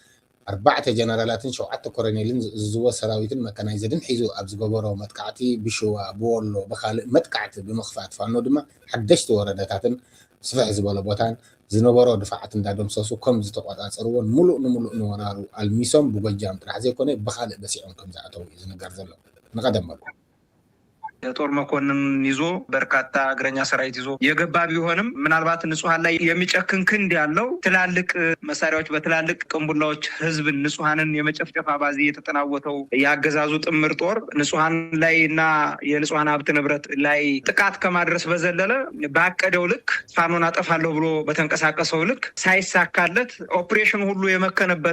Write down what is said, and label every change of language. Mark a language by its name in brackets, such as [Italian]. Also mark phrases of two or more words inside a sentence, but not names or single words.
[Tigrinya] 4 ጀነራላትን 7 ኮሎኔልን ዝዝዎ ሰራዊትን መካናይዝድን ሒዙ ኣብ ዝገበሮ መጥቃዕቲ ብሽዋ ብወሎ ብካልእ መጥቃዕቲ ብምኽፋት ፋኖ ድማ ሓደሽቲ ወረዳታትን ስፍሕ ዝበለ ቦታን ዝነበሮ ድፋዓት እንዳደምሰሱ ከም ዝተቆፃፀርዎን ሙሉእ ንሙሉእ ንወራሩ ኣልሚሶም ብጎጃም ጥራሕ ዘይኮነ ብካልእ በሲዖም ከም ዝኣተው እዩ ዝነገር ዘሎ ንቀደም መልኩ [Amharic] የጦር መኮንን ይዞ በርካታ እግረኛ ሰራዊት ይዞ የገባ ቢሆንም ምናልባት ንጹሃን ላይ የሚጨክን ክንድ ያለው ትላልቅ መሳሪያዎች በትላልቅ ቅንቡላዎች ህዝብን ንጹሃንን የመጨፍጨፍ አባዜ የተጠናወተው ያገዛዙ ጥምር ጦር ንጹሃን ላይና የንጹሃን ሀብት ንብረት ላይ ጥቃት ከማድረስ በዘለለ ባቀደው ልክ ፋኖን አጠፋለሁ ብሎ በተንቀሳቀሰው ልክ ሳይሳካለት ኦፕሬሽን ሁሉ የመከነበት